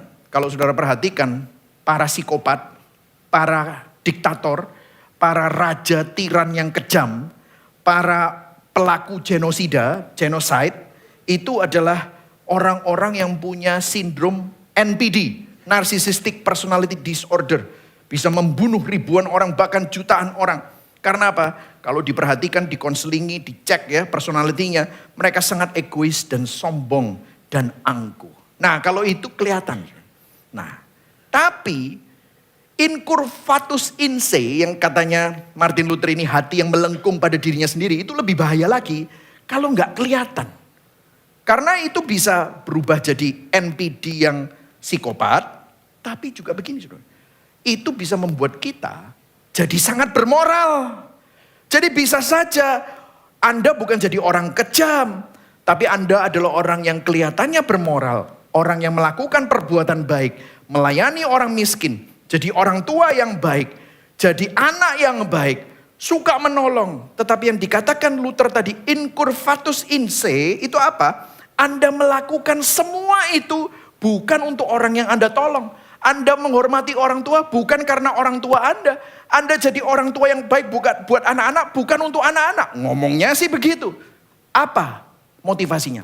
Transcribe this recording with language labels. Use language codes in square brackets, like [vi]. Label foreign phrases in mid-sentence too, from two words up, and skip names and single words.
[id] Kalau saudara perhatikan, para psikopat, para diktator, para raja tiran yang kejam, para pelaku genosida, genocide, itu adalah orang-orang yang punya sindrom NPD, [en] Narcissistic Personality Disorder. [id] Bisa membunuh ribuan orang, bahkan jutaan orang. Karena apa? Kalau diperhatikan, dikonselingi, dicek ya personalitinya, mereka sangat egois dan sombong dan angkuh. Nah, kalau itu kelihatan. Nah, tapi [la] incurvatus in se [id] yang katanya Martin Luther ini hati yang melengkung pada dirinya sendiri, itu lebih bahaya lagi kalau nggak kelihatan. Karena itu bisa berubah jadi NPD yang psikopat, tapi juga begini saudara. Itu bisa membuat kita jadi sangat bermoral. Jadi bisa saja Anda bukan jadi orang kejam, tapi Anda adalah orang yang kelihatannya bermoral. Orang yang melakukan perbuatan baik, melayani orang miskin, jadi orang tua yang baik, jadi anak yang baik, suka menolong. Tetapi yang dikatakan Luther tadi, [la] incurvatus in se, [id] itu apa? Anda melakukan semua itu bukan untuk orang yang Anda tolong. Anda menghormati orang tua bukan karena orang tua Anda. Anda jadi orang tua yang baik bukan buat anak-anak, bukan untuk anak-anak. Ngomongnya sih begitu. Apa motivasinya?